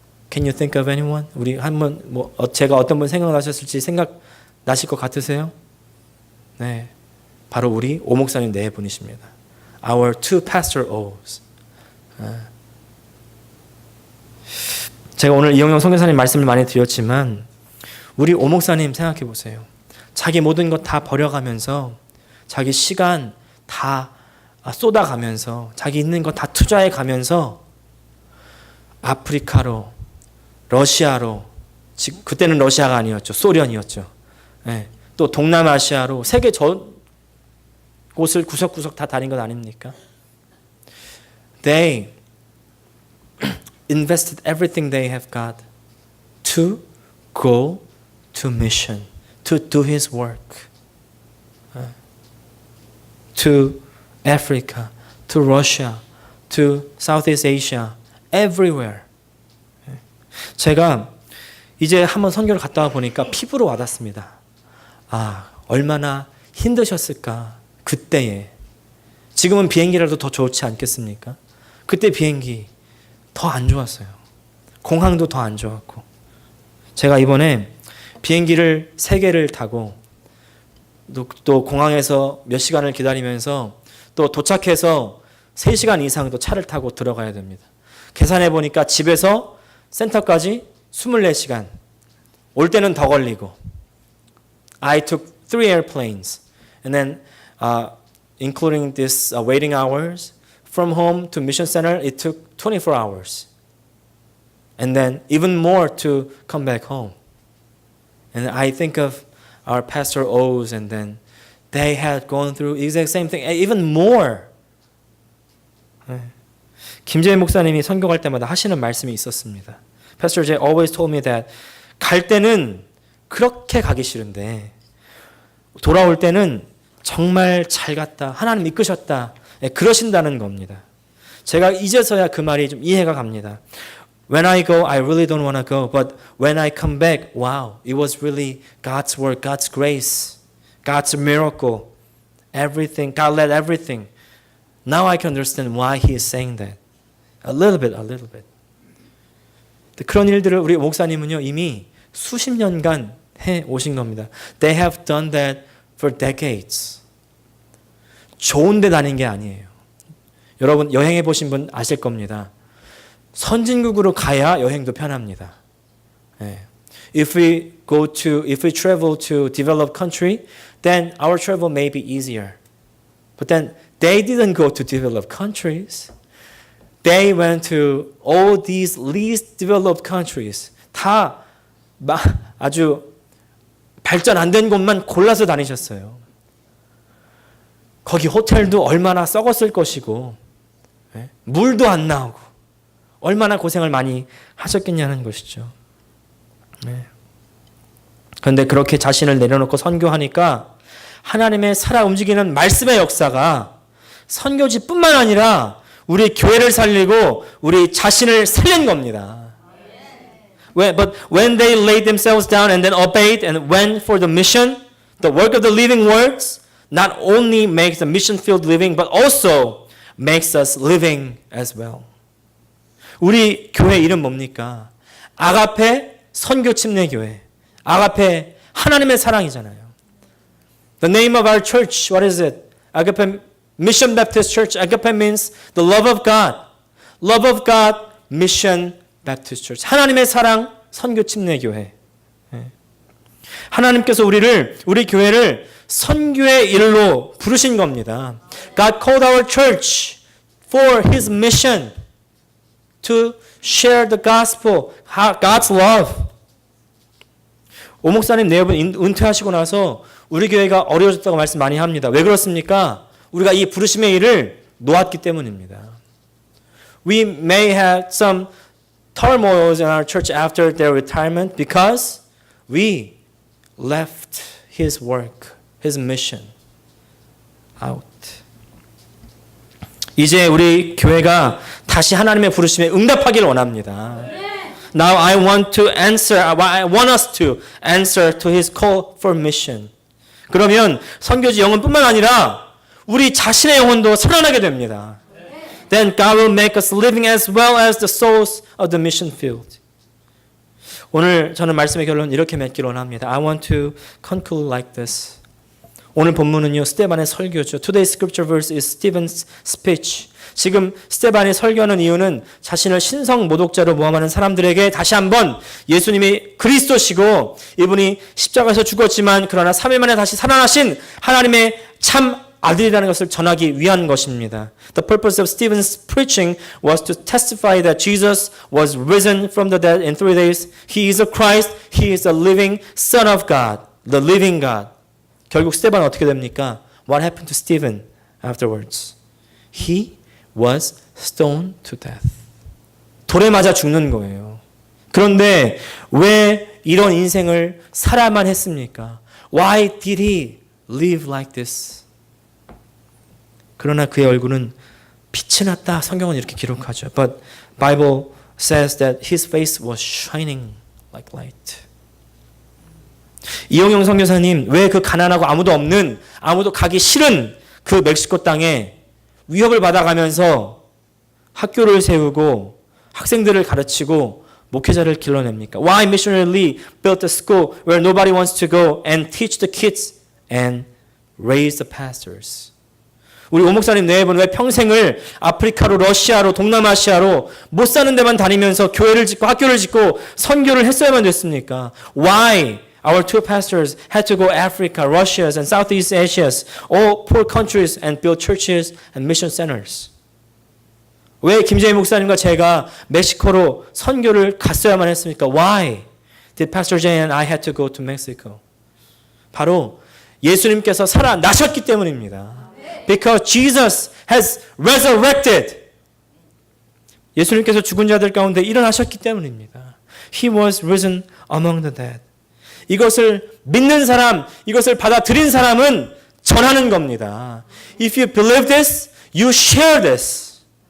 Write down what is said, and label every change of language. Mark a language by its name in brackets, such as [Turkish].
[English] Can you think of anyone? [Korean] 우리 한번 제가 어떤 분 생각나셨을지 생각나실 것 같으세요? 네, 바로 우리 오 목사님 네 분이십니다. [English] Our two pastor O's. [Korean] 제가 오늘 이영영 선교사님 말씀을 많이 드렸지만 우리 오 목사님 생각해 보세요. 자기 모든 것 다 버려가면서 자기 시간 다 쏟아가면서 자기 있는 것 다 투자해 가면서 아프리카로, 러시아로, 그때는 러시아가 아니었죠. 소련이었죠. 네. 또 동남아시아로 세계 전 곳을 구석구석 다 다닌 것 아닙니까? [English] They invested everything they have got to go to mission, to do His work. To Africa, to Russia, to Southeast Asia, everywhere. [Korean] 제가 이제 한번 선교를 갔다 와 보니까 피부로 와닿습니다. 얼마나 힘드셨을까 그때에. 지금은 비행기라도 더 좋지 않겠습니까? 그때 비행기 더 안 좋았어요. 공항도 더 안 좋았고. 제가 이번에 비행기를 3개를 타고 또 공항에서 몇 시간을 기다리면서 또 도착해서 3시간 이상 또 차를 타고 들어가야 됩니다. 계산해 보니까 집에서 센터까지 24시간. 올 때는 더 걸리고. [English] I took 3 airplanes. And then including this waiting hours, from home to mission center, it took 24 hours. And then even more to come back home. And I think of our Pastor O's, and then they had gone through the exact same thing, even more. [Korean] 김재희 목사님이 선교할 때마다 하시는 말씀이 있었습니다. [English] Pastor Jay always told me that [Korean] 갈 때는 그렇게 가기 싫은데 돌아올 때는 정말 잘 갔다, 하나님 이끄셨다, 그러신다는 겁니다. 제가 이제서야 그 말이 좀 이해가 갑니다. [English] When I go, I really don't want to go. But when I come back, wow, it was really God's work, God's grace, God's miracle, everything. God led everything. Now I can understand why He is saying that. A little bit. [Korean] 그런 일들을 우리 목사님은요, 이미 수십 년간 해 오신 겁니다. [English] They have done that for decades. [Korean] 좋은 데 다닌 게 아니에요. 여러분 여행해 보신 분 아실 겁니다. 선진국으로 가야 여행도 편합니다. [English] If we travel to developed country, then our travel may be easier. But then they didn't go to developed countries. They went to all these least developed countries. [Korean] 다 아주 발전 안 된 곳만 골라서 다니셨어요. 거기 호텔도 얼마나 썩었을 것이고, 물도 안 나오고, 얼마나 고생을 많이 하셨겠냐는 것이죠. 그런데 그렇게 자신을 내려놓고 선교하니까 하나님의 살아 움직이는 말씀의 역사가 선교지뿐만 아니라 우리 교회를 살리고 우리 자신을 살린 겁니다. [English] But when they laid themselves down and then obeyed and went for the mission, the work of the living words not only makes the mission-filled living, but also makes us living as well. [Korean] 우리 교회 이름 뭡니까? 아가페 선교 침례교회. 아가페 하나님의 사랑이잖아요. [English] The name of our church, what is it? Agape Mission Baptist Church. Agape means the love of God. Love of God, Mission Baptist Church. [Korean] 하나님의 사랑 선교 침례교회. 하나님께서 우리 교회를 선교의 일로 부르신 겁니다. [English] God called our church for His mission. To share the gospel, God's love. [Korean] 오 목사님 내분 은퇴하시고 나서 우리 교회가 어려워졌다고 말씀 많이 합니다. 왜 그렇습니까? 우리가 이 부르심의 일을 놓았기 때문입니다. [English] We may have some turmoils in our church after their retirement because we left His work, His mission out. [Korean] 이제 우리 교회가 다시 하나님의 부르심에 응답하기를 원합니다. [English] Now I want us to answer to His call for mission. [Korean] 그러면 선교지 영혼뿐만 아니라 우리 자신의 영혼도 살아나게 됩니다. [English] Then God will make us living as well as the souls of the mission field. [Korean] 오늘 저는 말씀의 결론 이렇게 맺기를 원합니다. [English] I want to conclude like this. [Korean] 오늘 본문은요, 스데반의 설교죠. [English] Today's scripture verse is Stephen's speech. [Korean] 지금 스데반이 설교하는 이유는 자신을 신성 모독자로 모함하는 사람들에게 다시 한번 예수님이 그리스도시고 이분이 십자가에서 죽었지만 그러나 3일 만에 다시 살아나신 하나님의 참 아들이라는 것을 전하기 위한 것입니다. [English] The purpose of Stephen's preaching was to testify that Jesus was risen from the dead in 3 days. He is a Christ. He is a living Son of God, the living God. [Korean] 결국 스데반은 어떻게 됩니까? [English] What happened to Stephen afterwards? He was stoned to death. [Korean] 돌에 맞아 죽는 거예요. 그런데 왜 이런 인생을 살아만 했습니까? [English] Why did he live like this? [Korean] 그러나 그의 얼굴은 빛이 났다. 성경은 이렇게 기록하죠. [English] But Bible says that his face was shining like light. [Korean] 이용영 선교사님, 왜 그 가난하고 아무도 가기 싫은 그 멕시코 땅에 위협을 받아가면서 학교를 세우고 학생들을 가르치고 목회자를 길러냅니까? [English] Why missionary Lee built a school where nobody wants to go and teach the kids and raise the pastors? [Korean] 우리 오 목사님 네 분 왜 평생을 아프리카로 러시아로 동남아시아로 못 사는 데만 다니면서 교회를 짓고 학교를 짓고 선교를 했어야만 됐습니까? [English] Why our two pastors had to go Africa, Russia, and Southeast Asia, all poor countries, and build churches and mission centers? [Korean] 왜 김재희 목사님과 제가 멕시코로 선교를 갔어야만 했습니까? [English] Why did Pastor Jay and I had to go to Mexico? [Korean] 바로 예수님께서 살아나셨기 때문입니다. [English] Because Jesus has resurrected. [Korean] 예수님께서 죽은 자들 가운데 일어나셨기 때문입니다. [English] He was risen among the dead. [Korean] 이것을 믿는 사람, 이것을 받아들인 사람은 전하는 겁니다. [English] If you believe this, you share this.